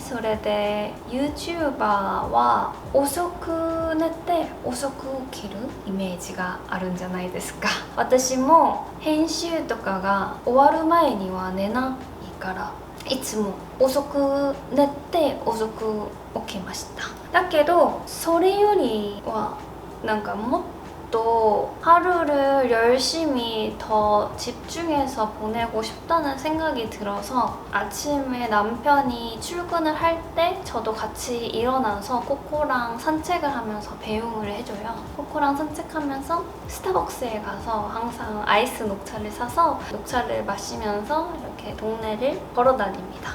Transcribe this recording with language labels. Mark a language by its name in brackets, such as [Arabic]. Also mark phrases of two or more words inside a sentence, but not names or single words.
[Japanese] それで YouTuber は遅く寝て遅く起きるイメージがあるんじゃないですか。私も編集とかが終わる前には寝ないからいつも遅く寝て遅く起きました。だけどそれよりはなんかもっと [Korean] 또 하루를 열심히 더 집중해서 보내고 싶다는 생각이 들어서 아침에 남편이 출근을 할 때 저도 같이 일어나서 코코랑 산책을 하면서 배웅을 해줘요. 코코랑 산책하면서 스타벅스에 가서 항상 아이스 녹차를 사서 녹차를 마시면서 이렇게 동네를 걸어 다닙니다.